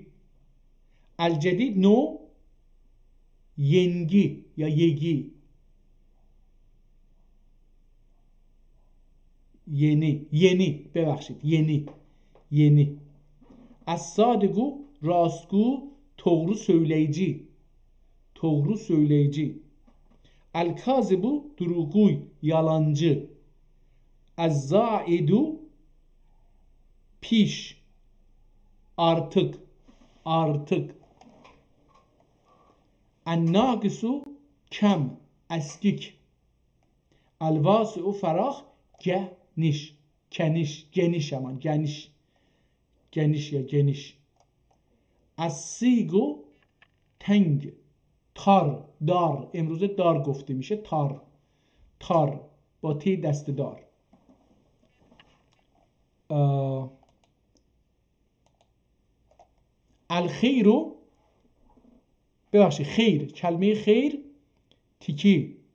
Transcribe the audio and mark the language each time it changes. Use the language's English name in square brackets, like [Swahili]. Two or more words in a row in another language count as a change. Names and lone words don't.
[Persian] الجدید نو، [Azerbaijani] ینگی یا یگی، [Persian] یعنی ببخشید، یعنی. از صادقو راستگو، [Azerbaijani] doğru söyleyici، doğru söyleyici. [Persian] الکاذبو دروغگوی، yalancı. از زائدو پیش، [Azerbaijani] artık، artık. [Persian] الناقصو کم، eskik. الواسعو فراخ، [Azerbaijani] geniş، geniş aman geniş، geniş ya geniş. [Persian] السیگو تنگ، تار، دار، امروزه دار گفته میشه، تار، تار با تی دست دار. الخیرو، ببخشید خیر، کلمه خیر تیکی،